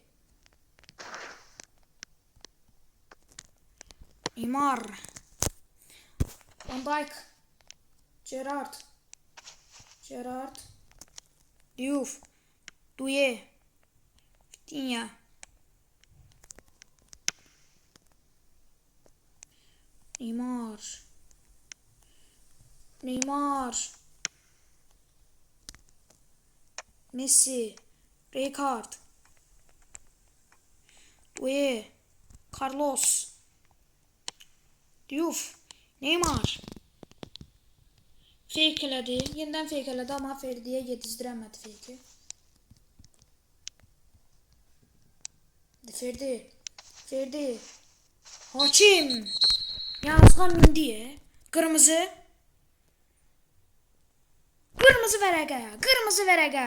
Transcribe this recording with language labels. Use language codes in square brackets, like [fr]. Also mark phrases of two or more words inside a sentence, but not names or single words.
[az] Neymar. Van Dijk. Gerrard. Diouf. Doué. Vitinha. Neymar. Messi. Rijkaard. Doué. Carlos. Diouf. Neymar. Fake elədi. Yenidən fake elədi, amma Ferdiyə yedizdirəmədi fake'i. Ferdi. Hakim. Yazığa mindiyə. Qırmızı vərəqə.